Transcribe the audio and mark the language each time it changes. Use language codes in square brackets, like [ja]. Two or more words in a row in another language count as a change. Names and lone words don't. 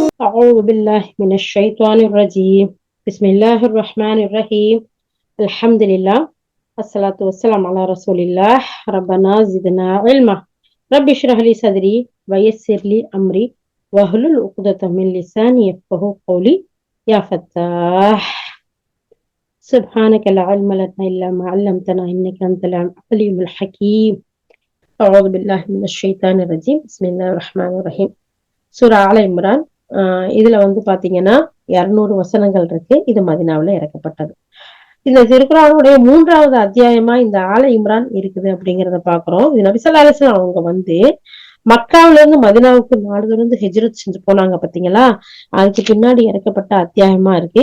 [ar] أعوذ بالله من الشيطان الرجيم بسم الله الرحمن الرحيم الحمد لله الصلاة والسلام على رسول الله ربنا زدنا علما رب اشرح لي صدري ويسر لي أمري واحلل عقدة من لساني يفقهوا قولي يا فتاح سبحانك لا علم لنا إلا ما علمتنا إنك أنت العليم الحكيم أعوذ بالله من الشيطان الرجيم بسم الله الرحمن الرحيم சூரா ஆல இம்ரான். [ta] இதுல பாத்தீங்கன்னா 200 வசனங்கள் இருக்கு. இது மதீனாவுல இறக்கப்பட்டது. இந்த திருக்குர்ஆனுடைய 3வது அத்தியாயமா இந்த ஆல இம்ரான் இருக்குது அப்படிங்கறத பாக்குறோம். இது நபி [ar] صلى الله عليه وسلم [ta] அவங்க மக்காவில இருந்து மதீனாவுக்கு நாடு ஹிஜ்ரத் செஞ்சு போனாங்க பாத்தீங்களா, அதுக்கு பின்னாடி இறக்கப்பட்ட அத்தியாயமா இருக்கு.